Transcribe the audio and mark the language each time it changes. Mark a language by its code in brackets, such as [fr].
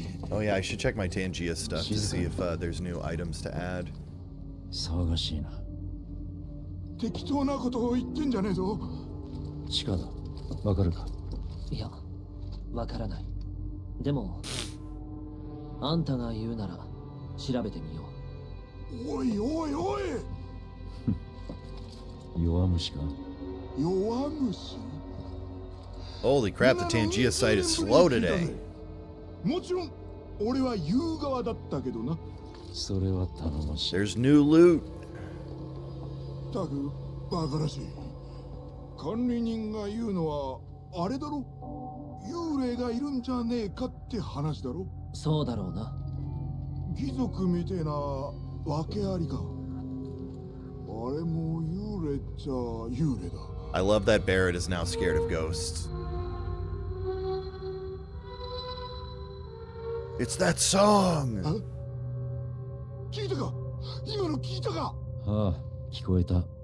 [en] Oh yeah, I should check my Tangia stuff to see if there's new items to add. [ja] 騒がしいな。適当なことを言ってんじゃねえぞ。地下だ。わかるか？いや、わからない。でも、あんたが言うなら調べてみよう。おいおいおい。弱虫か？弱虫？ [en] Holy crap, the Tangia site is slow today. [ja] もちろん、俺は言う側だったけどな。それは頼もしい。 [en] There's new loot. [ja] たく、バカらしい。管理人が言うのは、あれだろ？幽霊がいるんじゃねえかって話だろ？そうだろうな。貴族みてえな訳ありか。あれも幽霊っちゃ幽霊だ。 [en] I love that Barrett is now scared of ghosts. It's that song! [ja] 聞いたか？今の聞いたか？ああ、聞こえた。